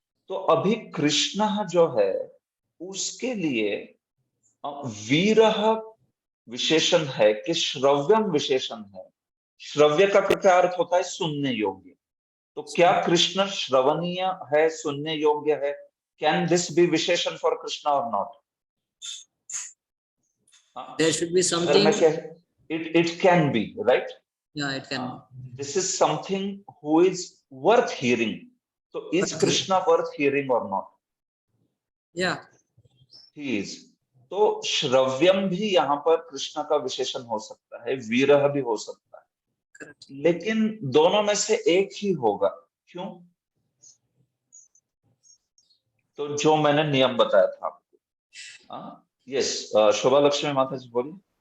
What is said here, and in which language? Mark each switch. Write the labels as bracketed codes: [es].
[hi] तो अभी कृष्ण जो है उसके लिए वीरः विशेषण है कि श्रव्यम विशेषण है। श्रव्य का क्या अर्थ होता है? सुनने योग्य। तो क्या कृष्ण श्रवणीय है, सुनने योग्य है? [en] Can this be विशेषण for Krishna और not? There should be something. It can be, right? Yeah, it can. This is something who is worth hearing. So is Krishna worth hearing or not? Yeah. He is. [hi] तो श्रव्यम भी यहाँ पर कृष्ण का विशेषण हो सकता है, वीरः भी हो सकता है, लेकिन दोनों में से एक ही होगा। क्यों? तो जो मैंने नियम बताया था आपको, यस, शोभा लक्ष्मी माता जी बोलिए।